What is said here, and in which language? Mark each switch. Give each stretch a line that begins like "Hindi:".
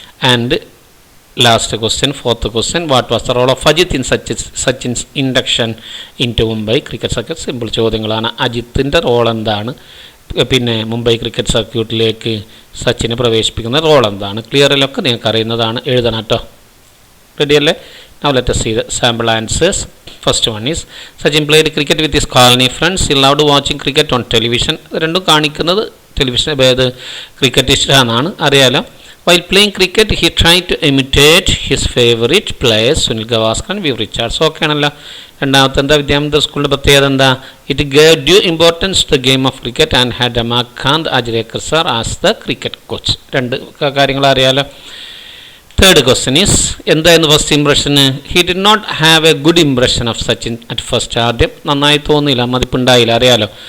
English: And last question, fourth question, what was the role of Ajith in Sachin's induction into Mumbai cricket circuit.
Malayalam: Simple ചോദ്യങ്ങളാണ്. അജിത്തിൻ്റെ role എന്താണ്, പിന്നെ Mumbai cricket സർക്യൂട്ടിലേക്ക് സച്ചിനെ പ്രവേശിപ്പിക്കുന്ന role എന്താണ്. ക്ലിയറിലൊക്കെ നിങ്ങൾക്ക് അറിയുന്നതാണ്, എഴുതണം കേട്ടോ. റെഡിയല്ലേ?
English: Now let us see the sample answers. First one is Sachin played cricket with his colony friends. He loved watching cricket on television.
Malayalam: രണ്ടും കാണിക്കുന്നത് ടെലിവിഷൻ ക്രിക്കറ്റ് ഇഷ്ടമാണെന്നാണ് അറിയാലോ.
English: While playing cricket, he tried to imitate his favorite players, Sunil Gavaskar and Viv Richards.
Malayalam: Okay ആണല്ലോ. രണ്ടാമത്തെ എന്താ, വിദ്യാമന്ദിർ സ്കൂളിൻ്റെ പ്രത്യേകത എന്താ?
English: It gave due importance to the game of cricket and had Ramakant Achrekar sir as the cricket coach.
Malayalam: രണ്ട് കാര്യങ്ങൾ അറിയാലോ.
English: third question is
Malayalam: എന്തായിരുന്നു first ഇംപ്രഷന്?
English: He did not have a good impression of Sachin at first.
Malayalam: ആദ്യം നന്നായി തോന്നിയില്ല, മതിപ്പുണ്ടായില്ല അറിയാലോ.